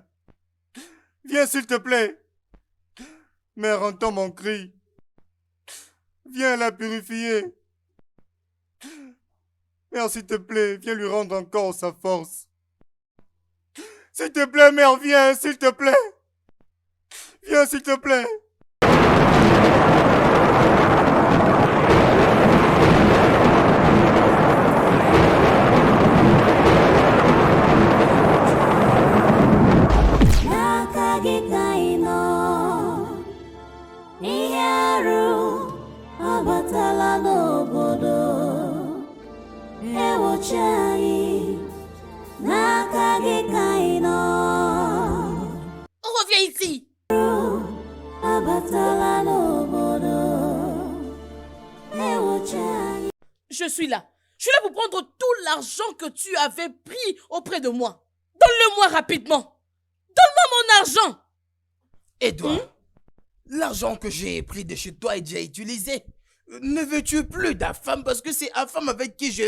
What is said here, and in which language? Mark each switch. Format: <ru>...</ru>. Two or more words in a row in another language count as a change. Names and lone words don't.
<fr>Viens s'il te plaît. Mère, entends mon cri. Viens la purifier. Mère, s'il te plaît, viens lui rendre encore sa force. S'il te plaît, mère, viens, s'il te plaît. Viens, s'il te plaît.</fr> <ig>N'aka gị ka ị nọ. Ihe arụ abatala n'obodo. Ewuche anyị n'aka gị ka ị nọ.</ig> <fr>Reviens ici.</fr> <ig>Abatala n'obodo. Ewuche anyị.</ig> <fr>Je suis là. Je suis là pour prendre tout l'argent que tu avais pris auprès de moi. Donne-le-moi rapidement. Donne-moi mon argent. Edouard, l'argent que j'ai pris de chez toi est déjà utilisé. Ne veux-tu plus de femme parce que c'est la femme avec qui je vis.</fr>